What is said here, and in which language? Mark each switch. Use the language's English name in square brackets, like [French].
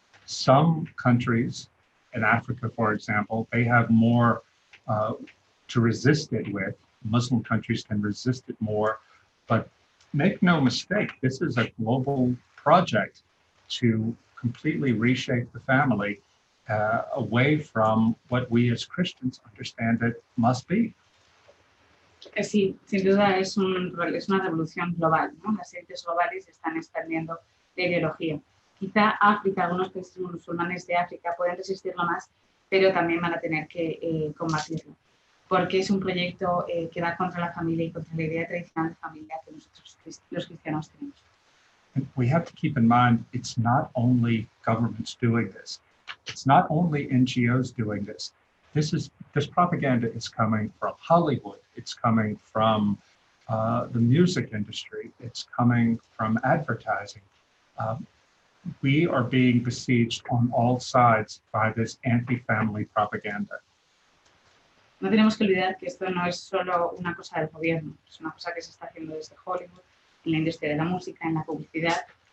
[English] Some countries, in Africa, for example, they have more to resist it with. Muslim countries can resist it more, but make no mistake, this is a global project to completely reshape the family away from what we as Christians understand it must be. [Spanish] Sí, sin duda es una revolución global, ¿no? Las élites globales están expandiendo la ideología. Quizá África, algunos países musulmanes de África pueden resistirlo más, pero también van a tener que combatirlo, porque es un proyecto que va contra la familia y contra la idea tradicional de familia que nosotros los cristianos tenemos. [English] We have to keep in mind, it's not only governments doing this. It's not only NGOs doing this. This propaganda is coming from Hollywood. It's coming from the music industry. It's coming from advertising. We are being besieged on all sides by this anti-family propaganda. [Spanish] No tenemos que olvidar que esto no es solo una cosa del gobierno, es una cosa que se está haciendo desde Hollywood, en la industria de la música, en la publicidad.